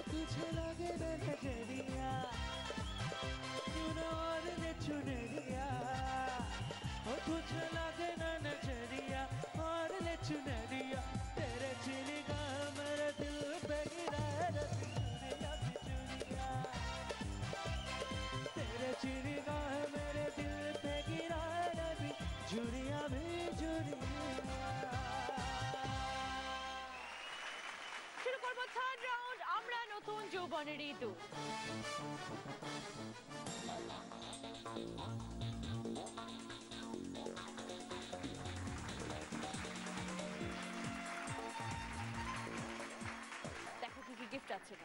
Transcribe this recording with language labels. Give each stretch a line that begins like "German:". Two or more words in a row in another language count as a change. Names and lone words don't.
Hindi: तुझे लगे ना नजरिया, क्यों न और ले चुनरिया, हो तुझे लगे ना नजरिया और ले चुनरिया, तेरे चुनी का मेरे दिल पे गिरा है रे बिजुरिया बिजुरिया, तेरे चुनी का मेरे दिल पे गिरा है रे बिजुरिया बिजुरिया।
Bangla: শুরু করবো
English: third round.
Bangla: আমরা নতুন যৌবনের ঋতু। দেখো কি কি গিফট আছে এখানে।